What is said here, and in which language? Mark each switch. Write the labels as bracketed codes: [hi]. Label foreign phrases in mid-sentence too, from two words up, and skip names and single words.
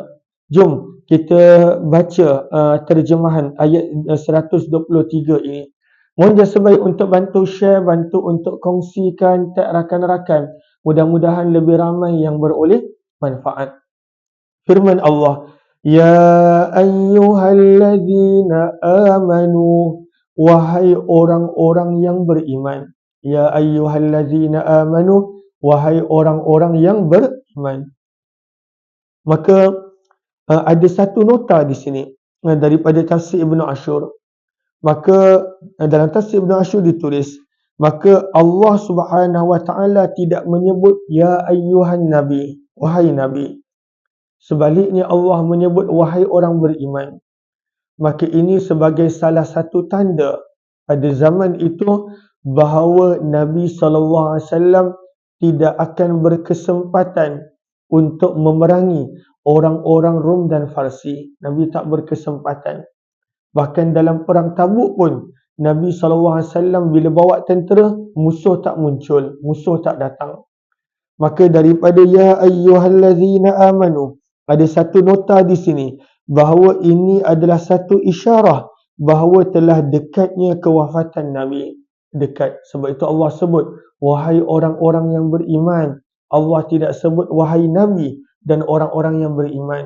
[ms] Jom kita baca terjemahan ayat 123 ini. Mohon jasa baik untuk bantu share, bantu untuk kongsikan, tag rakan-rakan. Mudah-mudahan lebih ramai yang beroleh manfaat. Firman Allah, [ar] يا أيها الذين آمنوا, [ms] wahai orang-orang yang beriman. [ar] يا أيها الذين آمنوا, [ms] wahai orang-orang yang beriman. Maka ada satu nota di sini daripada tafsir Ibnu Ashur. Maka dalam tafsir Ibnu Ashur ditulis, maka Allah [ar] سبحانه وتعالى [ms] tidak menyebut [ar] يا أيها النبي, [ms] wahai nabi. Sebaliknya Allah menyebut wahai orang beriman. Maka ini sebagai salah satu tanda pada zaman itu bahawa Nabi SAW tidak akan berkesempatan untuk memerangi orang-orang Rom dan Farsi. Nabi tak berkesempatan. Bahkan dalam perang Tabuk pun Nabi SAW bila bawa tentera, musuh tak muncul, musuh tak datang. Maka daripada [ar] يا أيها الذين آمنوا, [ms] ada satu nota di sini bahawa ini adalah satu isyarah bahawa telah dekatnya kewafatan Nabi. Dekat. Sebab itu Allah sebut wahai orang-orang yang beriman. Allah tidak sebut wahai Nabi dan orang-orang yang beriman.